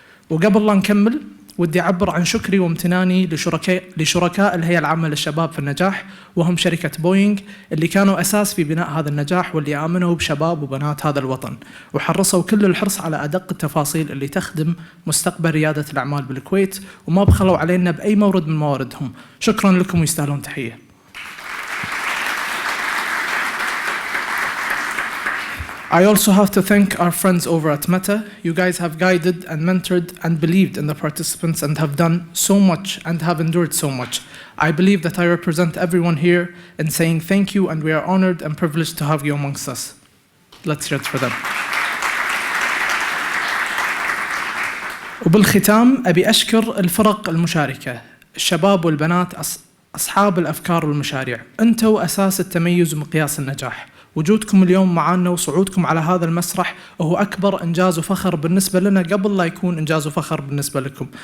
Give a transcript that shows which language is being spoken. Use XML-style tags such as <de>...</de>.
<ar>وقبل لا نكمل ودي أعبر عن شكري وامتناني لشركاء الهيئة العامة للشباب في النجاح، وهم شركة بوينغ اللي كانوا أساس في بناء هذا النجاح، واللي آمنوا بشباب وبنات هذا الوطن وحرصوا كل الحرص على أدق التفاصيل اللي تخدم مستقبل ريادة الأعمال بالكويت، وما بخلوا علينا بأي مورد من مواردهم. شكرا لكم ويستاهلون تحية.</ar> <en>I also have to thank our friends over at Meta. You guys have guided and mentored and believed in the participants and have done so much and have endured so much. I believe that I represent everyone here in saying thank you, and we are honored and privileged to have you amongst us. Let's hear it for them.</en> <ar>وبالختام أبي أشكر الفرق المشاركة، الشباب والبنات أصحاب الأفكار والمشاريع. أنتوا أساس التميز ومقياس النجاح. وجودكم اليوم معنا وصعودكم على هذا المسرح وهو أكبر إنجاز وفخر بالنسبة لنا قبل لا يكون إنجاز وفخر بالنسبة لكم.</ar>